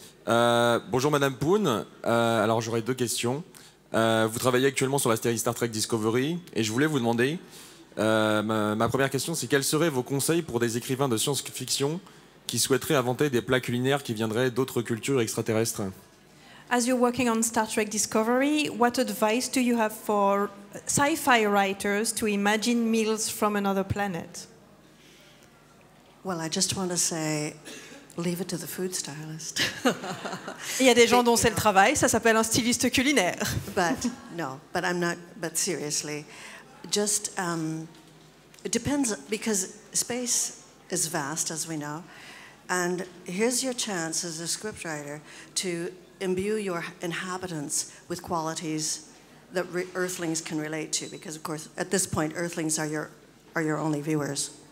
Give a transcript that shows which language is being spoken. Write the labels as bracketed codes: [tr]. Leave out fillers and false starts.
[fr] Bonjour Madame Poon, alors j'aurais 2 questions. Vous travaillez actuellement sur la série Star Trek Discovery et je voulais vous demander, ma première question c'est quels seraient vos conseils pour des écrivains de science-fiction qui souhaiteraient inventer des plats culinaires qui viendraient d'autres cultures extraterrestres? [en] As you're working on Star Trek Discovery, what advice do you have for sci-fi writers to imagine meals from another planet? Well, I just want to say, leave it to the food stylist. [fr] Il y a des gens dont c'est le travail, ça s'appelle un styliste culinaire. [en] But I'm not. But seriously, just it depends because space is vast, as we know, and here's your chance as a scriptwriter to imbue your inhabitants with qualities that Earthlings can relate to, because of course at this point Earthlings are your only viewers.